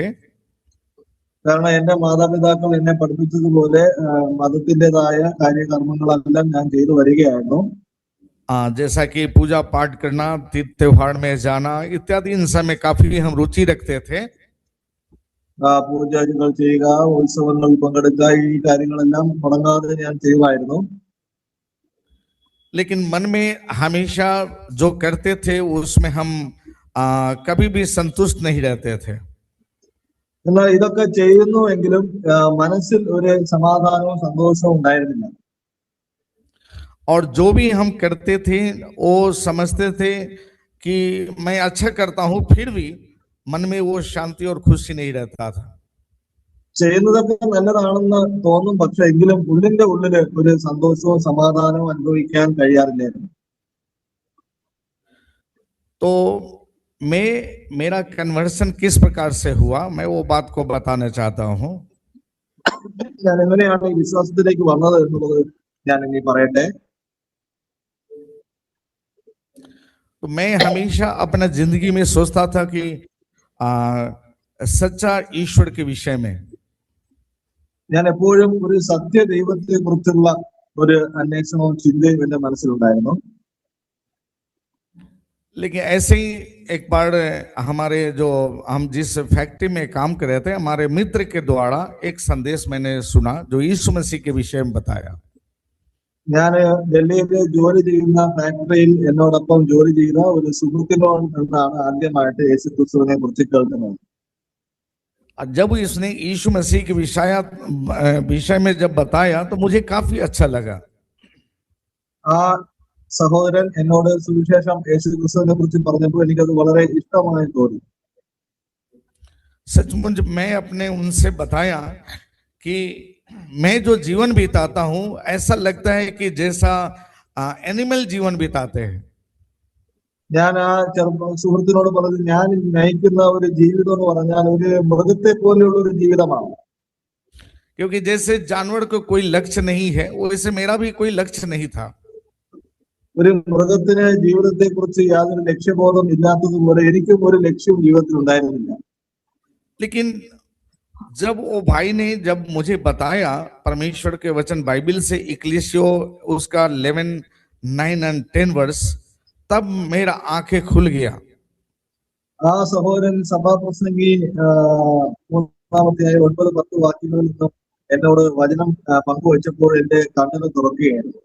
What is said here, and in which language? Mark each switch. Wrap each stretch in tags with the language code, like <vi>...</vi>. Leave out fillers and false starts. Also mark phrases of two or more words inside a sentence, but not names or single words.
<ml>കാരണം എന്റെ മാതാപിതാക്കൾ എന്നെ പഠിപ്പിച്ചതുപോലെ മതത്തിൻ്റെതായ കാര്യകർമ്മങ്ങളെല്ലാം ഞാൻ ചെയ്തു വരികയായിരുന്നു.</ml> <hi>जैसा कि पूजा पाठ करना, तीर्थ त्योहार में जाना इत्यादि इन सब में काफी हम रुचि रखते थे.</hi> <ml>പൂജകൾ ചെയ്യുക, ഉത്സവങ്ങളിൽ പങ്കെടുക്കുക, ഈ കാര്യങ്ങളെല്ലാം മുടങ്ങാതെ ഞാൻ ചെയ്യുമായിരുന്നു.</ml> <hi>लेकिन मन में हमेशा जो करते थे उसमें हम कभी भी संतुष्ट नहीं रहते थे.</hi> <ml>എന്നാൽ ഇതൊക്കെ ചെയ്യുന്നുവെങ്കിലും മനസ്സിൽ ഒരു സമാധാനവും സന്തോഷവും ഉണ്ടായിരുന്നില്ല.</ml> <hi>और जो भी हम करते थे वो समझते थे कि मैं अच्छा करता हूं, फिर भी मन में वो शांति और खुशी नहीं रहता था.</hi> <ml>ചെയ്യുന്നതൊക്കെ നല്ലതാണെന്ന് തോന്നും, പക്ഷെ എങ്കിലും ഉള്ളിന്റെ ഉള്ളില് ഒരു സന്തോഷവും സമാധാനവും അനുഭവിക്കാൻ കഴിയാറില്ലായിരുന്നു.</ml> <hi>तो मेरा कन्वर्सन किस प्रकार से हुआ, मैं वो बात को बताना चाहता हूँ.</hi> <ml>ഞാൻ എങ്ങനെയാണ് ഈ വിശ്വാസത്തിലേക്ക് വന്നത് എന്നുള്ളത് ഞാൻ ഇനി പറയട്ടെ.</ml> <hi>तो मैं हमेशा अपना जिंदगी में सोचता था कि सच्चा ईश्वर के विषय में</hi> <ml>ഞാൻ എപ്പോഴും ഒരു സത്യ ദൈവത്തെ കുറിച്ചുള്ള ഒരു അന്വേഷണവും ചിന്തയും എന്റെ മനസ്സിലുണ്ടായിരുന്നു.</ml> <hi>लेकिन ऐसे ही एक बार हमारे जो हम जिस फैक्ट्री में काम कर रहे थे हमारे मित्र के द्वारा एक संदेश मैंने सुना जो यीशु मसीह के विषय में बताया.</hi> <ml>ഞാൻ ഡൽഹിയിൽ ജോലി ചെയ്യുന്ന ഫാക്ടറിയിൽ എന്നോടൊപ്പം ജോലി ചെയ്ത ഒരു സുഹൃത്തിനോട് നിന്നാണ് ആദ്യമായിട്ട് യേശുക്രിസ്തുവിനെ കുറിച്ച് കേൾക്കുന്നത്.</ml> <hi>जब इसने यीशु मसीह के विषय में जब बताया तो मुझे काफी अच्छा लगा.</hi> <ml>ആ സഹോദരൻ എന്നോട് സുവിശേഷം യേശുക്രിസ്തുവിനെ കുറിച്ച് പറഞ്ഞപ്പോൾ എനിക്കത് വളരെ ഇഷ്ടമായി തോന്നി.</ml> <hi>सचमुच मैं अपने उनसे बताया कि मैं जो जीवन बिताता हूं ऐसा लगता है कि जैसा एनिमल जीवन बिताते हैं.</hi> <ml>ഞാൻ ആ സുഹൃത്തിനോട് പറഞ്ഞു, ഞാൻ നയിക്കുന്ന ഒരു ജീവിതം എന്ന് പറഞ്ഞാൽ ഒരു മൃഗത്തെ പോലെയുള്ള ഒരു ജീവിതമാണ്.</ml> <hi>क्योंकि जैसे जानवर को कोई लक्ष्य नहीं है वैसे मेरा भी कोई लक्ष्य नहीं था.</hi> <ml>ഒരു മൃഗത്തിന് ജീവിതത്തെ കുറിച്ച് യാതൊരു ലക്ഷ്യബോധം ഇല്ലാത്തതുപോലെ എനിക്കും ഒരു ലക്ഷ്യവും ജീവിതത്തിൽ ഉണ്ടായിരുന്നില്ല.</ml> <hi>लेकिन जब वो भाई ने जब मुझे बताया परमेश्वर के वचन बाइबल से इक्लेसियो उसका 11, 9 and 10 वर्ष, तब मेरा आंखें खुल गया.</hi> <ml>ആ സഹോദരൻ സഭാപ്രസംഗി 3-ാമത്തെ 9-10 വാക്യങ്ങളിൽ നിന്നും എന്നോട് വചനം പങ്കുവച്ചപ്പോൾ എന്റെ കണ്ണുകൾ തുറക്കുകയായിരുന്നു.</ml>